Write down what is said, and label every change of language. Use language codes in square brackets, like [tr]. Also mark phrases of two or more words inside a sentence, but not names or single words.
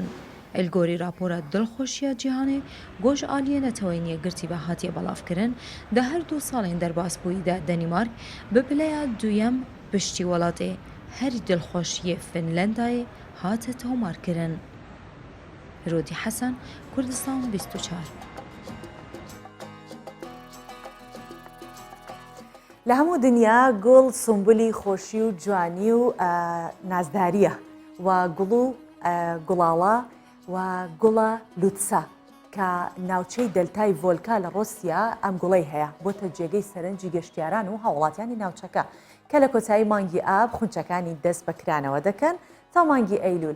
[ku] Elgorî rapora dilxweşiya cîhanê goj aliyê netewîniye girtî ve hatiye belavkirin di her du salên derbasbûyî de Danimark bi pileya duyem piştî welatê herî dilxweşiyê Finlandayê hate tomarkirin. Rodî Hesan, Kurdistan 24. [ckb] لە هەموو دنیا گوڵ سمبولی خۆشی و جوانی و نازداریە و گوڵ و گوڵاڵە و گوڵە لوتسا کە ناوچەی دەلتای ڤۆلکا لە ڕۆسیا ئەم گوڵەی هەیە بۆتە جێگەی سەرنجی گەشتیاران و هاوڵاتیانی ناوچەکە کە لە کۆتایی مانگی ئاب خونچەکانی دەست بەکرانەوە دەکەن تا مانگی ئەیلول.